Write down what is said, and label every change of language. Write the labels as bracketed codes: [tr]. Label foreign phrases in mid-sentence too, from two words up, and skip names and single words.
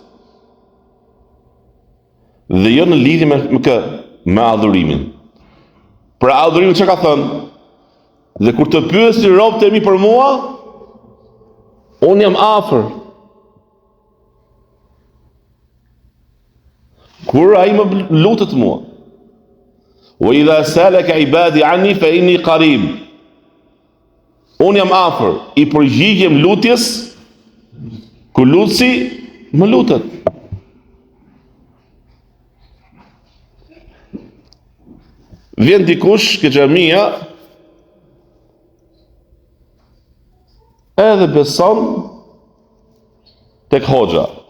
[sq] Dhe jo në lidhje me adhurimin. Pra adhurimin që ka thënë? Dhe kur të pyesi robët e mi për mua, unë jam afër. Kur ai më lutet mua. [ar] وإذا سألك عبادي عني فإني قريب. [sq] Unë jam afër, i përgjigjem lutjes, ku lutsi më lutet. Vjen dikush ke xhamia edhe beson tek hoxha.